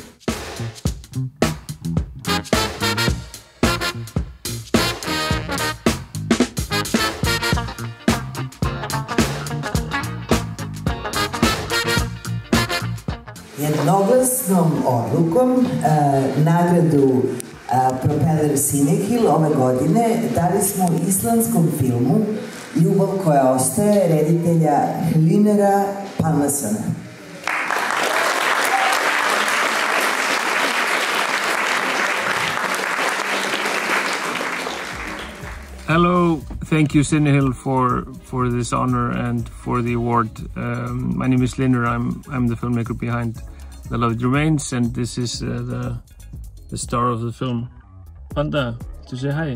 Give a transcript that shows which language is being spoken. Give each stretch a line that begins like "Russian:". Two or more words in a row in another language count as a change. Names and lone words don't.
Serbian: Jednoglasnom odlukom nagradu Propeller Cinehil ove godine dali smo islandskom filmu Ljubav koja ostaje reditelja Hlinera Palmasona.
English: Hello, thank you Cinehil for this honor and for the award. My name is Hlinner, I'm the filmmaker behind The Loved Remains, and this is the star of the film, Panda, to say hi.